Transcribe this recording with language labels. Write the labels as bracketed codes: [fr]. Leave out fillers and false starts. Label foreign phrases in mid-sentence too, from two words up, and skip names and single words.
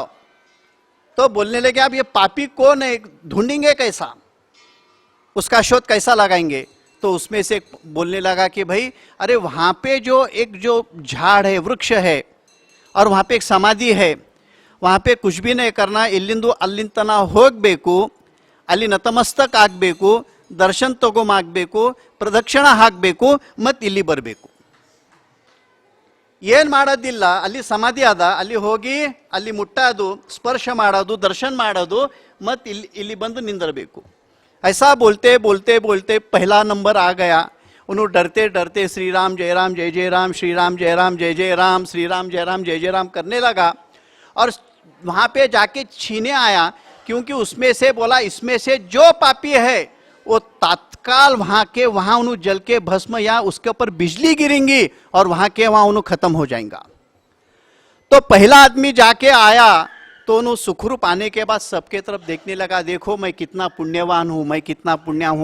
[hi] तो बोलने लगे अब ये पापी कौन है, ढूंढेंगे कैसा, उसका शोध कैसा लगाएंगे। तो उसमें से बोलने लगा कि भाई अरे वहां पे जो एक जो झाड़ है, वृक्ष है, और वहां पे एक समाधि है, वहां पे कुछ भी नहीं करना, [kn] इಲ್ಲಿಂದು ಅಲ್ಲಿಂತನ ಹೋಗಬೇಕು, ಅಲ್ಲಿ ನತಮಸ್ತಕ ಆಗಬೇಕು, ದರ್ಶನ ತಗೊಂಬಾಗಬೇಕು, ಪ್ರದಕ್ಷಿಣ ಹಾಕಬೇಕು, ಮತ್ತೆ ಇಲ್ಲಿ ಬರಬೇಕು. ಏನು ಮಾಡೋದಿಲ್ಲ, ಅಲ್ಲಿ ಸಮಾಧಿ ಅದ, ಅಲ್ಲಿ ಹೋಗಿ ಅಲ್ಲಿ ಮುಟ್ಟೋದು, ಸ್ಪರ್ಶ ಮಾಡೋದು, ದರ್ಶನ ಮಾಡೋದು, ಮತ್ತೆ ಇಲ್ಲಿ ಬಂದು ನಿಂದಿರಬೇಕು. [hi] ऐसा बोलते बोलते बोलते पहला नंबर आ गया। उन्होंने डरते डरते श्री राम जय राम जय जय राम, श्री राम जय राम जय जय राम, श्री राम जय राम जय जय राम करने लगा, और वहाँ पे जाके छीने आया, क्योंकि उसमें से बोला इसमें से जो पापी है वो तत्काल वहाँ के वहाँ उन्होंने जल के भस्म या उसके ऊपर बिजली गिरेंगी और वहाँ के वहाँ उन्होंने खत्म हो जाएगा। तो पहला आदमी जाके आया, तो उन्होंने सुखरूप आने के बाद सबके तरफ देखने लगा, देखो मैं कितना पुण्यवान हूँ, मैं कितना पुण्य हूँ।